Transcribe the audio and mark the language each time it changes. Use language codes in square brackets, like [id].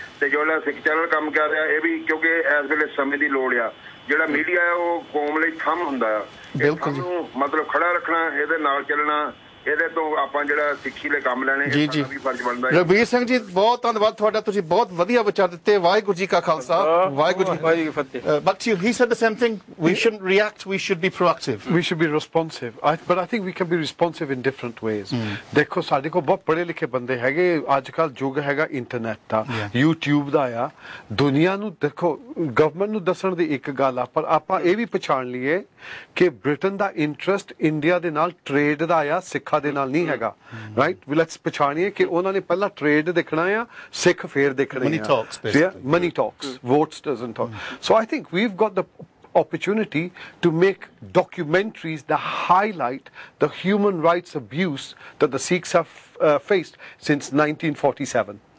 [pa] ਤੇ ਜਿਹੜਾ ਸਿੱਖ ਚੈਨਲ ਕੰਮ ਕਰ ਰਿਹਾ ਇਹ ਵੀ ਕਿਉਂਕਿ ਇਸ ਵੇਲੇ ਸਮੇਂ ਦੀ ਲੋੜ ਆ। ਜਿਹੜਾ ਮੀਡੀਆ ਆ ਉਹ ਕੌਮ ਲਈ ਥੰਮ ਹੁੰਦਾ ਆ, ਇਹਨੂੰ ਮਤਲਬ ਖੜਾ ਰੱਖਣਾ ਇਹਦੇ ਨਾਲ ਚੱਲਣਾ ਇਹਦੇ ਤੋਂ ਆਪਾਂ ਜਿਹੜਾ ਸਿੱਖੀ ਲਈ ਕੰਮ ਲੈਣੇ ਇਹ ਵੀ ਫਰਜ਼ ਬਣਦਾ ਹੈ। ਰਘਵੀਰ ਸਿੰਘ ਜੀ ਬਹੁਤ ਧੰਨਵਾਦ ਤੁਹਾਡਾ, ਤੁਸੀਂ ਬਹੁਤ ਵਧੀਆ ਵਿਚਾਰ ਦਿੱਤੇ। ਵਾਹਿਗੁਰੂ ਜੀ ਕਾ ਖਾਲਸਾ ਵਾਹਿਗੁਰੂ ਜੀ ਕੀ ਫਤਿਹ। [en] But he said the same thing. We shouldn't react. We should be proactive. We should be responsive. But I think we can be responsive in different ways. [pa] ਦੇਖੋ ਸਾਡੇ ਕੋਲ ਬਹੁਤ ਪੜ੍ਹੇ ਲਿਖੇ ਬੰਦੇ ਹੈਗੇ। ਅੱਜ ਕੱਲ ਯੁੱਗ ਹੈਗਾ ਇੰਟਰਨੈਟ ਦਾ, YouTube ਦਾ ਆ। ਦੁਨੀਆ ਨੂੰ ਦੇਖੋ ਗਵਰਨਮੈਂਟ ਨੂੰ ਦੱਸਣ ਦੀ ਇੱਕ ਗੱਲ ਆ, ਪਰ ਆਪਾਂ ਇਹ ਵੀ ਪਛਾਣ ਲਈਏ ਕਿ ਬ੍ਰਿਟਨ ਦਾ ਇੰਟਰਸਟ ਇੰਡੀਆ ਦੇ ਨਾਲ ਟ੍ਰੇਡ ਦਾ ਆ, ਸਿੱਖਾਂ ਸਿੱਖਾਂ ਦੇ ਨਾਲ ਨਹੀਂ ਹੈਗਾ ਰਾਈਟ ਵੀ ਲੈਟਸ ਪਛਾਣੀਏ ਕਿ ਉਹਨਾਂ ਨੇ ਪਹਿਲਾਂ ਟ੍ਰੇਡ ਦੇਖਣਾ ਆ ਸਿੱਖ ਫੇਰ ਦੇਖਣੇ ਆ [en] money talks votes doesn't talk so I think we've got the opportunity to make documentaries that highlight the human rights abuse that the Sikhs have faced since 1947